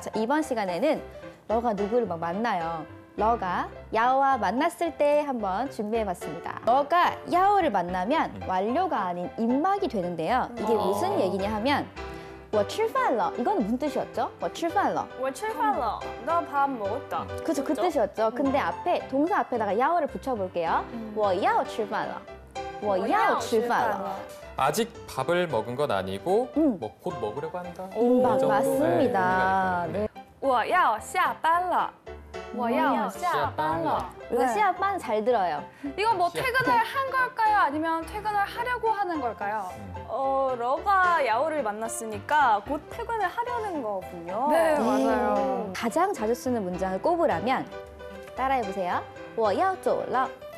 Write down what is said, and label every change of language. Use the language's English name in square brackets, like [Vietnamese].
[Korean] 자, 이번 시간에는 러가 누구를 막 만나요. 러가 야오와 만났을 때 한번 준비해봤습니다. 러가 야오를 만나면 완료가 아닌 입막이 되는데요. 이게 무슨 얘기냐 하면 [Chinese] 我吃饭了 [Korean] 이거는 무슨 뜻이었죠? [Chinese] 我吃饭了我吃饭了 [Korean] 너 밥 먹었다. 그죠, 그 뜻이었죠. 근데 앞에 동사 앞에다가 야오를 붙여볼게요. [Chinese] 我要吃饭了我要吃饭了 [Korean] 아직 밥을 먹은 건 아니고 음. 뭐 곧 먹으려고 한다. 임박 이 정도? 맞습니다. 네, 네. [Chinese] 我要下班了我要下班了 [Korean] 이거 시합반 잘 들어요. 이거 뭐 퇴근을 한 걸까요? 아니면 퇴근을 하려고 하는 걸까요? 러가 야오를 만났으니까 곧 퇴근을 하려는 거군요. 네, 맞아요. 가장 자주 쓰는 문장을 꼽으라면 따라해보세요. [Chinese] 我要走了